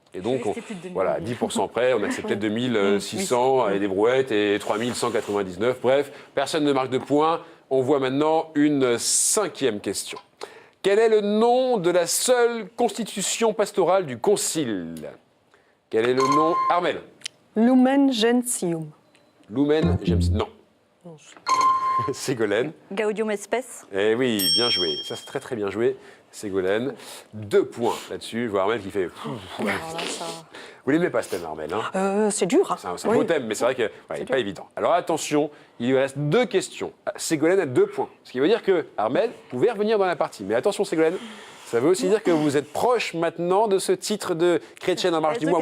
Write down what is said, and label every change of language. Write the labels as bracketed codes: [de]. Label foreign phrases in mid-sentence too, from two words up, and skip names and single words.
[fr] Et donc, voilà, à 10% près, on acceptait 2600 avec des brouettes et 3199. Bref, personne ne marque de points. On voit maintenant une 5e question. Quel est le nom de la seule constitution pastorale du Concile? Quel est le nom? Armel. Lumen Gentium. Lumen Gentium. Non. Ségolène. Gaudium Spes. Eh oui, bien joué. Ça, c'est très très bien joué, Ségolène. 2 points là-dessus. Je vois Armel qui fait... Alors là, ça... Vous l'aimez pas ce thème, Armel, hein? C'est dur. C'est un beau thème, mais c'est vrai qu'il n'est pas évident. Alors attention, il lui reste 2 questions. Ségolène a 2 points. Ce qui veut dire que Armel pouvait revenir dans la partie. Mais attention, Ségolène, ça veut aussi dire que vous êtes proche maintenant de ce titre de chrétienne en marche du mois.